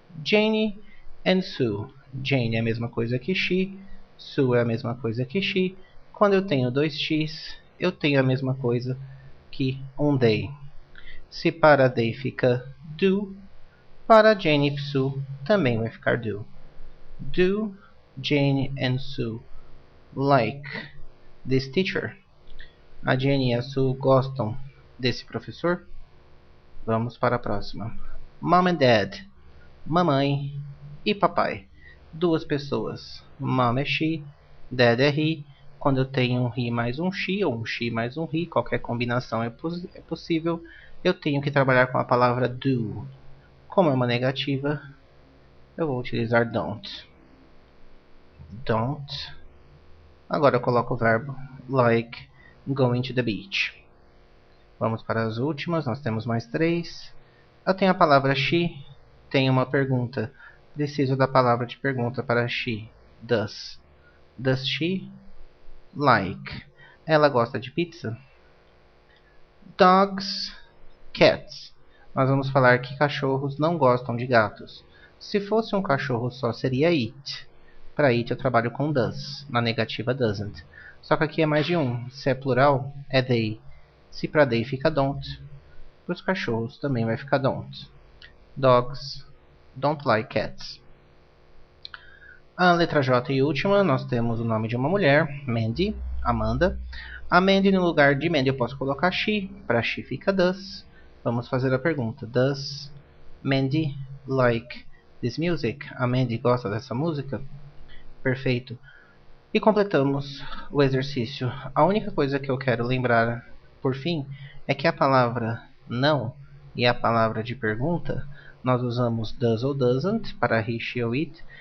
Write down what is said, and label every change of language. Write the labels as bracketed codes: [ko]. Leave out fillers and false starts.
[pt] Jane and Sue. Jane é a mesma coisa que she. Sue é a mesma coisa que she. Quando eu tenho dois x, eu tenho a mesma coisa que um they. Se para they fica do, para Jane e Sue também vai ficar do. [en] Do Jane and Sue like this teacher? [pt] A Jane e a Sue gostam desse professor? Vamos para a próxima. Mom and Dad. Mamãe e papai. Duas pessoas. Mom é she, Dad é he. Quando eu tenho um he mais um she, ou um she mais um he, qualquer combinação é possível, eu tenho que trabalhar com a palavra do. Como é uma negativa, eu vou utilizar don't. [en] Don't. [pt] Agora eu coloco o verbo [en] like going to the beach. [pt] Vamos para as últimas, nós temos mais três. Eu tenho a palavra she, tenho uma pergunta. Preciso da palavra de pergunta para she. [en] Does. Does she like? [pt] Ela gosta de pizza? [en] Dogs, cats. [pt] Nós vamos falar que cachorros não gostam de gatos. Se fosse um cachorro só, seria it. Para it eu trabalho com does. Na negativa doesn't. Só que aqui é mais de um. Se é plural, é they. Se para they fica don't, para os cachorros também vai ficar don't. [en] Dogs don't like cats. [pt] A letra J e última, nós temos o nome de uma mulher, Mandy, Amanda. A Mandy, no lugar de Mandy, eu posso colocar she. Para she fica does. Vamos fazer a pergunta. [en] Does Mandy like this music? [pt] A Mandy gosta dessa música? Perfeito. E completamos o exercício. A única coisa que eu quero lembrar, por fim, é que a palavra não e a palavra de pergunta, nós usamos does ou doesn't para he, she ou it.